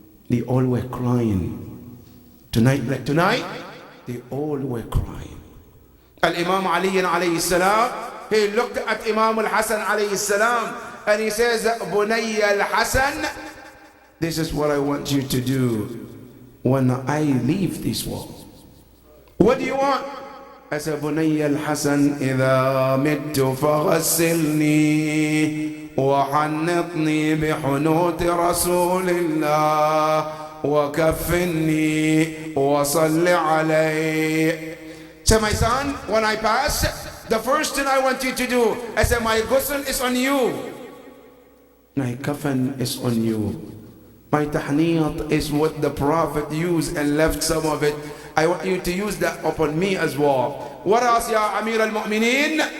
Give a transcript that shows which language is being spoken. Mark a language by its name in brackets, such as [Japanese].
[English] They all were crying. Tonight, they all were crying. Al-Imam Ali alayhi salam, he looked at Imam al-Hasan alayhi salam and he says, Bunayya al-Hasan, this is what I want you to do when I leave this world. What do you want? I said, [Arabic] Bunayya al-Hasan, إذا مت فغسلني وحنطني بحنوط رسول الله وكفني وصل عليه. [English] So my son, when I pass, the first thing I want you to do, I said, my ghusl is on you. My kafan is on you. My tahniyat is what the Prophet used and left some of it. I want you to use that upon me as well. What else, ya Amir al-Mu'mineen?